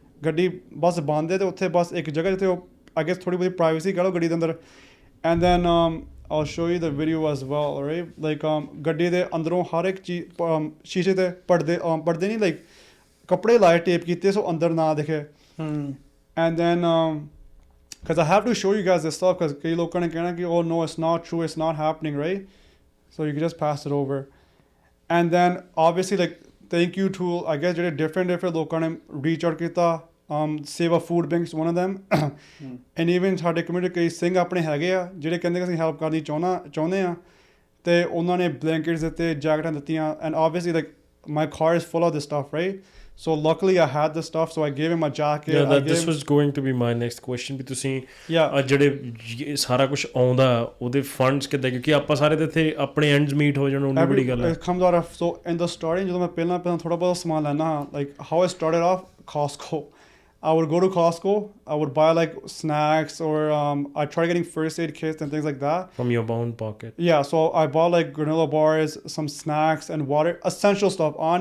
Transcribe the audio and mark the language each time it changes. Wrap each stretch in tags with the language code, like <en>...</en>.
<pa>ਗੱਡੀ ਬਸ ਬੰਦ ਹੈ ਅਤੇ ਉੱਥੇ ਬਸ ਇੱਕ ਜਗ੍ਹਾ ਜਿੱਥੇ ਉਹ I guess ਥੋੜ੍ਹੀ ਬਹੁਤੀ ਪ੍ਰਾਈਵੇਸੀ ਕਹਿ ਲਓ ਗੱਡੀ ਦੇ ਅੰਦਰ. And then</pa> <en>I'll show you the video as well, right?</en> <pa>Like ਗੱਡੀ ਦੇ ਅੰਦਰੋਂ ਹਰ ਇੱਕ ਚੀਜ਼ ਸ਼ੀਸ਼ੇ ਤੇ ਪਰਦੇ ਨਹੀਂ like ਕੱਪੜੇ ਲਾਏ ਟੇਪ ਕੀਤੇ ਸੋ ਅੰਦਰ ਨਾ ਦਿਖੇ</pa> <en>and then because I have to show you guys this stuff because ਕਈ ਲੋਕਾਂ ਨੇ ਕਹਿਣਾ ਕਿ oh no it's not true, it's not happening, right? So you can just pass it over. And then obviously like thank you to I guess ਜਿਹੜੇ different ਲੋਕਾਂ ਨੇ reach out ਕੀਤਾ Seva Food Banks one of them and even</en> <pa>ਸਾਡੇ community ਕਈ ਸਿੰਘ ਆਪਣੇ ਹੈਗੇ ਆ ਜਿਹੜੇ ਕਹਿੰਦੇ ਕਿ ਅਸੀਂ ਹੈਲਪ ਕਰਨੀ ਚਾਹੁੰਦੇ ਆ ਤੇ ਉਹਨਾਂ ਨੇ blankets ਦਿੱਤੇ ਜੈਕਟਾਂ ਦਿੱਤੀਆਂ</pa> <en>and obviously like my car is full of this stuff, right? So luckily I had this stuff so I gave him a jacket. Yeah, this was going to be my next question</en> <pa>ਵੀ ਤੁਸੀਂ ਜਿਹੜੇ ਸਾਰਾ ਕੁਝ ਆਉਂਦਾ ਉਹਦੇ funds ਕਿੱਦਾਂ ਕਿਉਂਕਿ ਆਪਾਂ ਸਾਰੇ ਤੇ ਇੱਥੇ ਆਪਣੇ ਐਂਡਸ ਮੀਟ ਹੋ ਜਾਣ ਉਹਨੀ ਬੜੀ ਗੱਲ ਹੈ</pa> <en>it comes out of so in the starting</en> <pa>ਜਦੋਂ ਮੈਂ ਪਹਿਲਾਂ ਥੋੜਾ ਬਹੁਤ ਸਮਾਨ ਲੈਣਾ</pa> <en>like how I started off Costco. I would go to Costco, I would buy like snacks or I tried getting first aid kits and things like that. From your own pocket? Yeah, so I bought like granola bars, some snacks and water, essential stuff.</en>